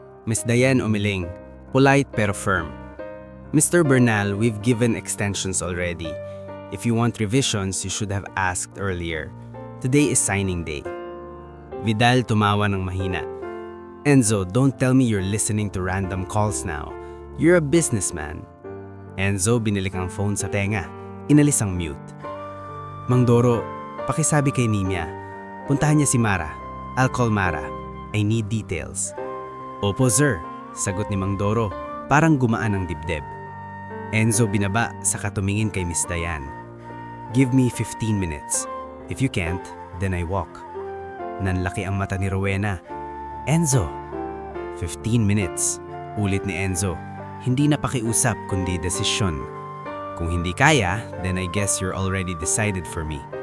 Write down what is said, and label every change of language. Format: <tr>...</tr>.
<en>Miss Dayan umiling, polite pero firm. Mr. Bernal, we've given extensions already. If you want revisions, you should have asked earlier. Today is signing day.</en> <tl>Vidal tumawa ng mahina.</tl> <en>Enzo, don't tell me you're listening to random calls now. You're a businessman.</en> <tl>Enzo binilik ang phone sa tenga. Inalis ang mute. Mang Doro, pakisabi kay Nimia. Puntahan niya si Mara.</tl> <en>I'll call Mara. I need details.</en> <tl>Opo, sir. Sagot ni Mang Doro. Parang gumaan ang dibdib. Enzo binaba saka tumingin kay Miss Diane.</tl> <en>Give me 15 minutes. If you can't, then I walk.</en> <tl>Nanlaki ang mata ni Rowena. Enzo! 15 minutes. Ulit ni Enzo. Hindi na pakiusap kundi desisyon. Kung hindi kaya,</tl> <en>then I guess you're already decided for me.</en>